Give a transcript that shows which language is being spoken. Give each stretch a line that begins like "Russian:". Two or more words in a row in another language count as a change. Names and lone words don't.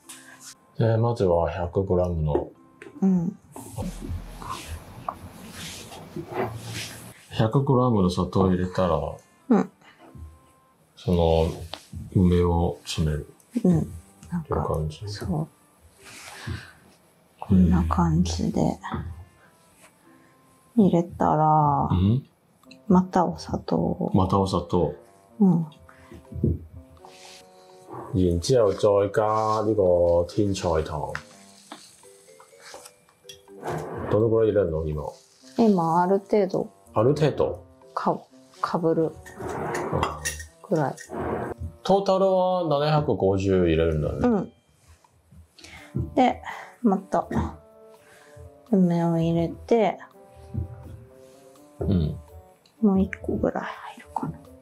Japanese: で、まずは 100g の、100g の砂糖を入れたら、その梅を詰める。なんかそう。こんな感じで入れたら、またお砂糖。またお砂糖。
Cantonese: 然之後再加呢個天菜糖。
Japanese: どのくらい入れるの今？今ある程度。ある程度？かぶるくらい。トータルは750入れるんだね。で、また梅を入れて、もう1個ぐらい入るかな。